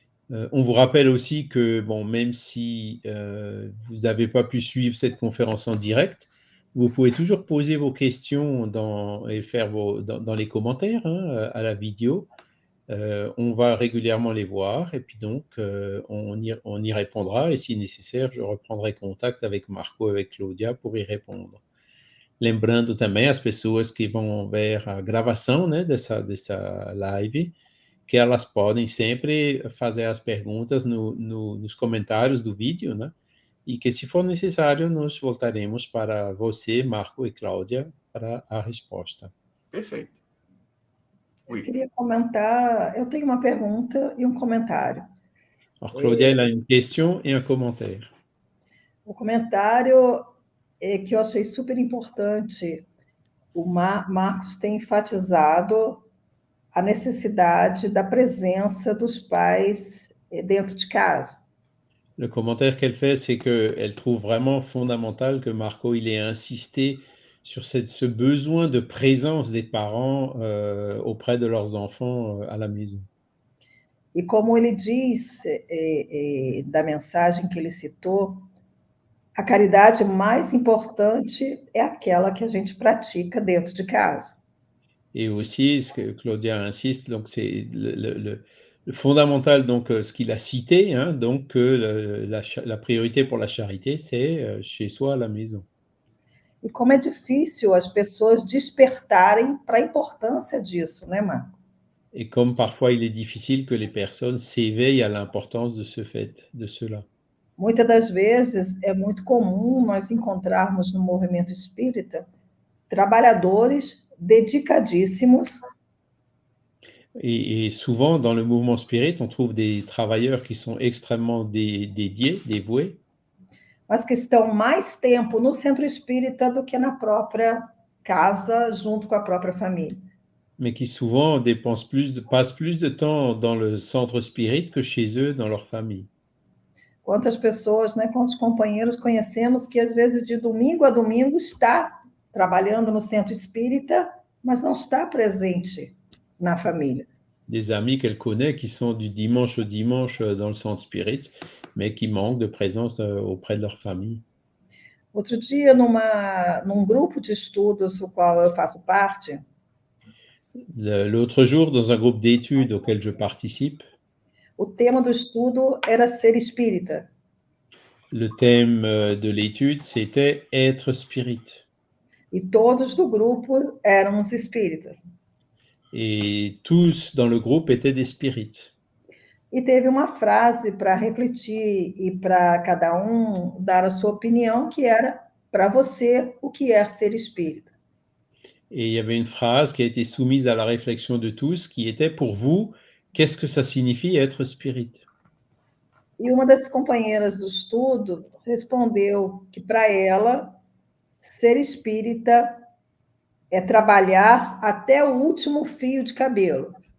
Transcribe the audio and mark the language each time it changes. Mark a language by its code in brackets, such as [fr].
[fr] On vous rappelle aussi que, même si vous n'avez pas pu suivre cette conférence en direct, vous pouvez toujours poser vos questions dans les commentaires, hein, à la vidéo. On va régulièrement les voir et puis donc on y répondra et si nécessaire, je reprendrai contact avec Marco et avec Claudia pour y répondre. [pt] Lembrando também as pessoas que vão ver a gravação, né, dessa live, que elas podem sempre fazer as perguntas nos comentários do vídeo, né, e que se for necessário, nós voltaremos para você, Marco e Cláudia, para a resposta. Perfeito. Eu queria comentar, eu tenho uma pergunta e um comentário. [fr] Alors, Claudia, elle a une question et un commentaire. [pt] O comentário é que eu achei super importante. O Marcos tem enfatizado a necessidade da presença dos pais dentro de casa. [fr] Le commentaire qu'elle fait, c'est qu'elle trouve vraiment fondamental que Marco il ait insisté sur ce besoin de présence des parents auprès de leurs enfants à la maison. [pt] E como ele diz da mensagem que ele citou, a caridade mais importante é aquela que a gente pratica dentro de casa. [fr] Et aussi, ce que Claudia insiste, donc c'est le fondamental, donc ce qu'il a cité, hein, donc que la priorité pour la charité, c'est chez soi à la maison. [pt] E como é difícil as pessoas despertarem para a importância disso, né, Marco? [fr] Et comme parfois il est difficile que les personnes s'éveillent à l'importance de ce fait, de cela. [pt] Muitas das vezes é muito comum nós encontrarmos no movimento espírita trabalhadores dedicadíssimos [fr] Et souvent, dans le mouvement spirit, on trouve des travailleurs qui sont extrêmement dédiés, dévoués, [pt] mas que estão mais tempo no centro espírita do que na própria casa, junto com a própria família. [fr] mais qui souvent passent plus de temps dans le centre spirit que chez eux, dans leur famille. [pt] Quantas pessoas, né, quantos companheiros conhecemos que, às vezes, de domingo a domingo está trabalhando no centro espírita, mas não está presente na família. [fr] Des amis qu'elle connaît qui sont du dimanche au dimanche dans le centre spirit, mais qui manquent de présence auprès de leur famille. [pt] Outro dia, num grupo de estudos do qual eu faço parte, [fr] L'autre jour, dans un groupe d'études auquel je participe, [pt] o tema do estudo era ser espírita. [fr] le thème de l'étude, c'était être spirit. [pt] E todos do grupo éramos espíritas. [fr] Et tous dans le groupe étaient des spirites. [pt] E teve uma frase para refletir e para cada um dar a sua opinião, que era, para você, o que é ser espírita? [fr] Et il y avait une phrase qui a été soumise à la réflexion de tous, qui était pour vous, qu'est-ce que ça signifie être spirit? [pt] E uma das companheiras do estudo respondeu que, para ela, ser espírita é trabalhar até o último fio de cabelo.